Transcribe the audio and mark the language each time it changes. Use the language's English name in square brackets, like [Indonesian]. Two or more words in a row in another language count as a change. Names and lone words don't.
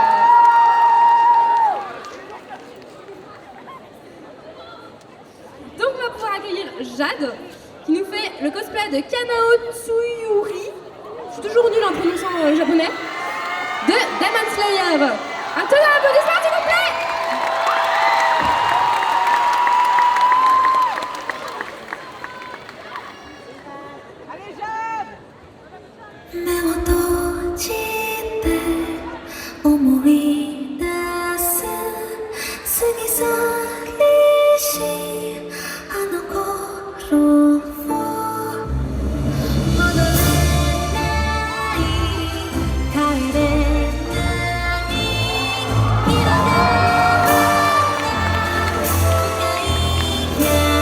[French] Donc, on va pouvoir accueillir Jade, qui nous fait le cosplay de Kanao Tsuyuri. Je suis toujours nulle en prononçant japonais. De Demon Slayer. Un tonnerre d'applaudissements, s'il vous plaît. Allez, Jade. [Japanese] 目を閉じて思い出す過ぎ去りしあの頃を戻れない帰れない広がる